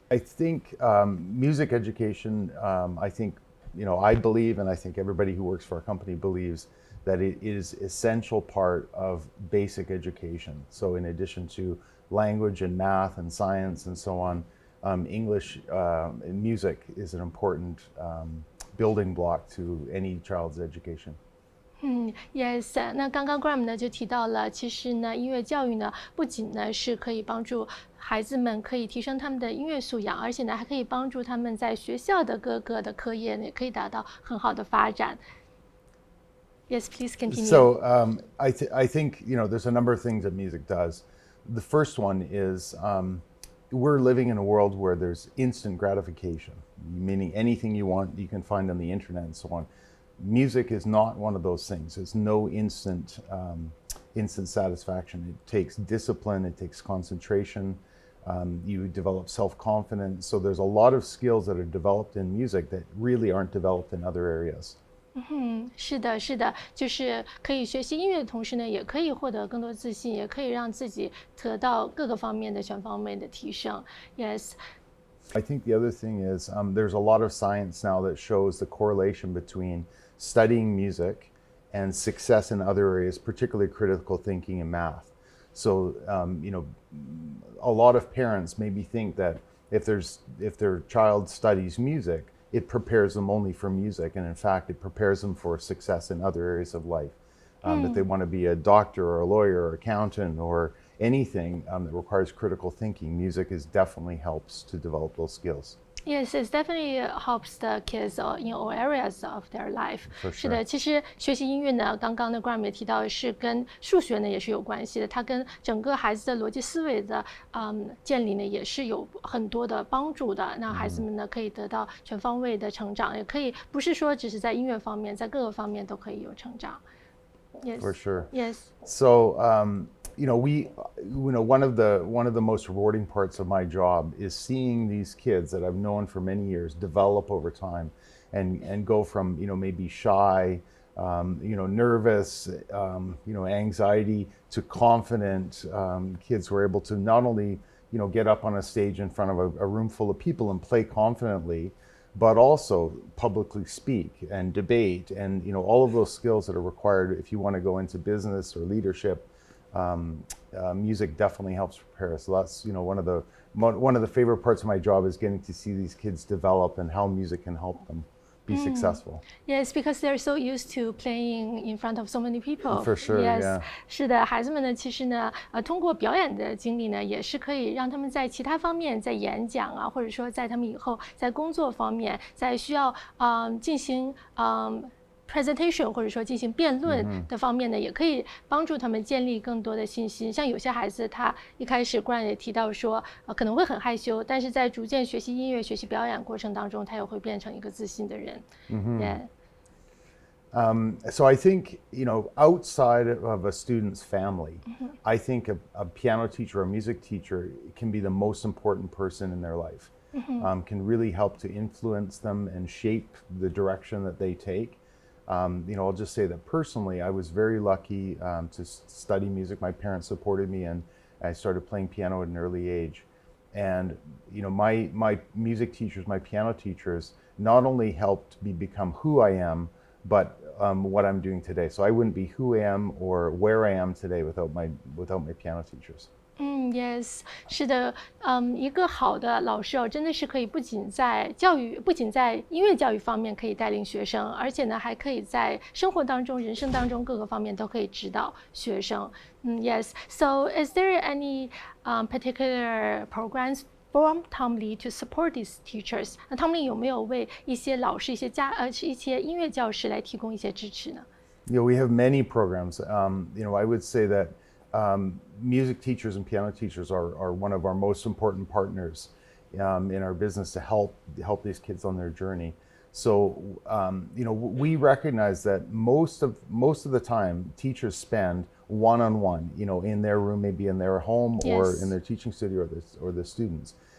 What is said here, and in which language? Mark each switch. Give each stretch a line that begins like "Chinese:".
English: I think music education, I believe, and I think everybody who works for our company believes that it is essential part of basic education. So in addition to language and math and science and so on, English and music is an important building block to any child's education. Yes.
Chinese: 那刚刚 Graham 呢就提到了，其实呢，音乐教育呢不仅呢是可以帮助孩子们可以提升他们的音乐素养，而且呢还可以帮助他们在学校的各个的课业呢也可以达到很好的发展。
English: Yes, please continue. So I think there's a number of things that music does. The first one is we're living in a world where there's instant gratification, meaning anything you want you can find on the internet and so on. Music is not one of those things. There's no instant satisfaction. It takes discipline, it takes concentration, you develop self-confidence. So there's a lot of skills that are developed in music that really aren't developed in other areas.
Chinese: 是的，就是可以学习音乐的同时呢，也可以获得更多自信，也可以让自己得到各个方面的全方位的提升。
English: Yes. I think the other thing is there's a lot of science now that shows the correlation between studying music and success in other areas, particularly critical thinking and math. So, a lot of parents maybe think that if their child studies music, it prepares them only for music, and in fact, it prepares them for success in other areas of life. That they want to be a doctor or a lawyer or accountant or anything that requires critical thinking. Music definitely helps to develop those skills. Yes, it definitely helps the kids in all areas of their life. For sure.
Chinese: 是的，其实学习音乐呢，刚刚的 Graham 也提到是跟数学呢也是有关系的，它跟整个孩子的逻辑思维的建立呢也是有很多的帮助的。那孩子们呢可以得到全方位的成长，也可以不是说只是在音乐方面，在各个方面都可以有成长。
English: Yes. For sure. Yes. So, one of the most rewarding parts of my job is seeing these kids that I've known for many years develop over time, and go from maybe shy, nervous, anxiety to confident kids who are able to not only get up on a stage in front of a room full of people and play confidently, but also publicly speak and debate, and all of those skills that are required if you want to go into business or leadership. Music definitely helps prepare us. So that's one of the favorite parts of my job is getting to see these kids develop and how music can help them be successful. Yes, because they're so used to playing in front of so many people. For sure, yes. yeah.
Chinese: 是的，孩子们呢，其实呢，通过表演的经历呢，也是可以让他们在其他方面，在演讲啊，或者说在他们以后在工作方面，在需要进行presentation 或者说进行辩论的方面呢，也可以帮助他们建立更多的信心。像有些孩子，他一开始 Grant 也提到说，可能会很害羞，但是在逐渐学习音乐、学习表演过程当中，他也会变成一个自信的人。
English: Yeah. So I think, outside of a student's family, I think a piano teacher or a music teacher can be the most important person in their life, can really help to influence them and shape the direction that they take. I'll just say that personally, I was very lucky to study music. My parents supported me, and I started playing piano at an early age. And my music teachers, my piano teachers, not only helped me become who I am, but what I'm doing today. So I wouldn't be who I am or where I am today without my piano teachers.
Chinese: Yes, 是的，一个好的老师真的是可以不仅在音乐教育方面可以带领学生，而且呢，还可以在生活当中、人生当中各个方面都可以指导学生。
English: Yes. So, is there any particular programs from Tom Lee to support these teachers?
Chinese: 那 Tom Lee 有没有为一些老师、一些音乐教师来提供一些支持呢？
English: We have many programs. I would say that music teachers and piano teachers are one of our most important partners in our business to help these kids on their journey. So, we recognize that most of the time teachers spend one-on-one, in their room, maybe in their home or in their teaching studio or the students.